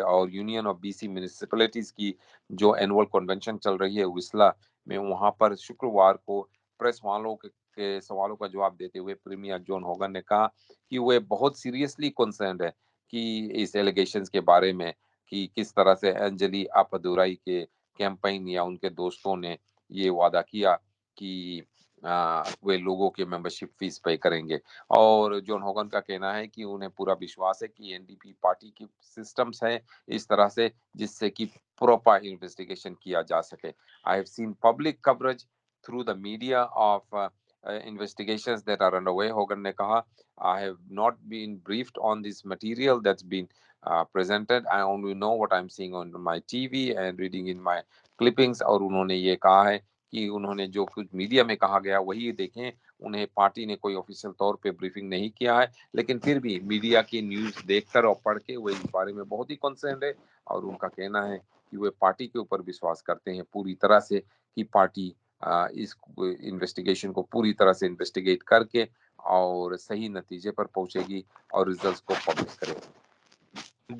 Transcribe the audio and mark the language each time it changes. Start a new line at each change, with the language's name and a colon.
Hindi: और union of BC municipalities की जो एनुअल कन्वेंशन चल रही है विस्ला में, वहां पर शुक्रवार को प्रेस वालों के सवालों का जवाब देते हुए प्रीमियर जॉन होगन ने कहा कि वे बहुत सीरियसली कंसर्न्ड है कि इस एलिगेशंस के बारे में, कि किस तरह से अंजलि अपुदुरई के कैंपेन या उनके दोस्तों ने ये वादा किया कि वे लोगों के मेंबरशिप फीस पे करेंगे। और जॉन होगन का कहना है कि उन्हें पूरा विश्वास है कि एनडीपी पार्टी की सिस्टम्स हैं इस तरह से, जिससे कि प्रॉपर इन्वेस्टिगेशन किया जा सके।
English: I have seen public coverage through the media of investigations that are underway, Hogan
Hindi: ने कहा,
English: I have not been briefed on this material that's been presented. I only know what I'm seeing on my TV and reading in my clippings.
Hindi: और उन्होंने ये कहा है कि उन्होंने जो कुछ मीडिया में कहा गया वही देखें, उन्हें पार्टी ने कोई ऑफिशियल तौर पे ब्रीफिंग नहीं किया है, लेकिन फिर भी मीडिया की न्यूज़ देखकर और पढ़ के वो इस बारे में बहुत ही कंसर्न है। और उनका कहना है कि वे पार्टी के ऊपर विश्वास करते हैं पूरी तरह से, कि पार्टी इस इन्वेस्टिगेशन को पूरी तरह से इन्वेस्टिगेट करके और सही नतीजे पर पहुंचेगी और रिजल्ट्स को पब्लिश करेगी।